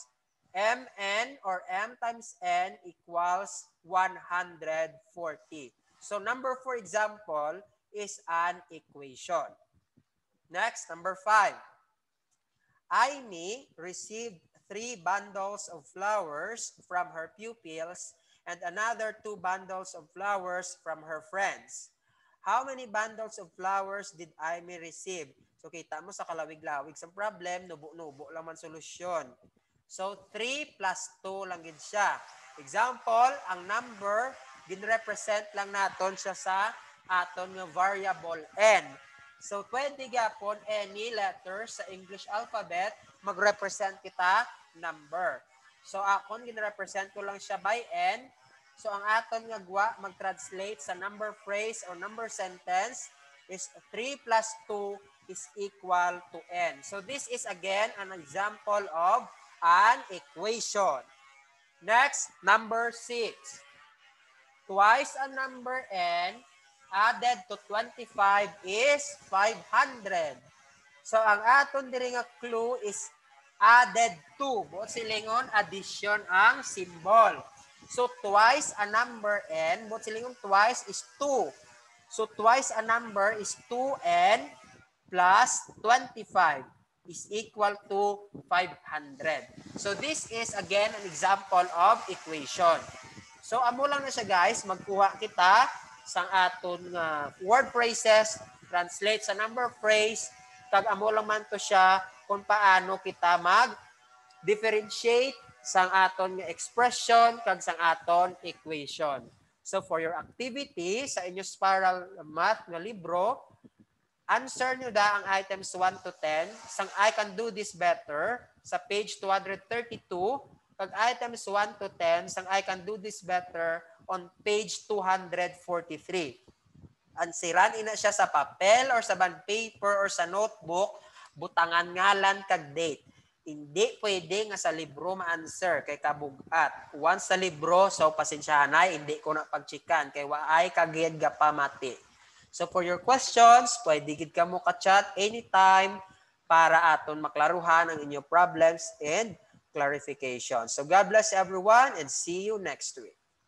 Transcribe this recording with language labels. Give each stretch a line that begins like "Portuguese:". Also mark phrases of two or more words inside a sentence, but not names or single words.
English: Mn or M times N equals 140. So, number 4 example is an equation. Next, number 5. Aimee received 3 bundles of flowers from her pupils and another 2 bundles of flowers from her friends. How many bundles of flowers did Aimee receive? So,
Hiligaynon: kita mo sa kalawig-lawig sa problem, nubo-nubo lang man solusyon. So, 3 plus 2 lang gid siya. Example, ang number, gin-represent lang naton siya sa aton nga variable n. So, pwede gapon any letter sa English alphabet, mag-represent kita number. So, akon, gin-represent ko lang siya by n. So, ang aton nga gwa, mag-translate sa
English: number phrase or number sentence
Hiligaynon: is
English: 3 plus 2 is equal to n. So, this is again an example of an equation. Next, number 6. Twice a number n added to 25 is 500. So,
Hiligaynon: ang aton diri nga clue
English: is added to.
Hiligaynon: Buot silingon, addition ang symbol. So,
English: twice a number n,
Hiligaynon: buot silingon
English: twice is 2. So, twice a number is 2n plus 25. Is equal to 500. So, this is again an example of equation. So,
Hiligaynon: amo lang na siya guys, magkuha kita sang aton
English: word phrases,
Hiligaynon: translate sa
English: number phrase,
Hiligaynon: kag amo lang man to siya kung paano kita mag-differentiate sang aton nga expression kag sang aton equation. So,
English: for your activity
Hiligaynon: sa inyong spiral math nga libro, answer nyo da ang
English: items 1 to 10
Hiligaynon: sang I can do this better sa page 232 kag
English: items 1 to 10
Hiligaynon: sang I can do this better
English: on page 243.
Hiligaynon: Ansiran ina siya sa papel or sa
English: bond paper
Hiligaynon: or sa notebook, butangan ngalan kag date. Hindi pwede nga sa libro ma-answer kay kabugat. Once sa libro, so pasensyahanay, hindi ko na pagchikan kay waay kagiyad ga pamati.
English: So for your questions,
Hiligaynon: pwede gid ka mo ka-chat anytime para aton maklaruhan ang inyong problems and clarification.
English: So God bless everyone and see you next week.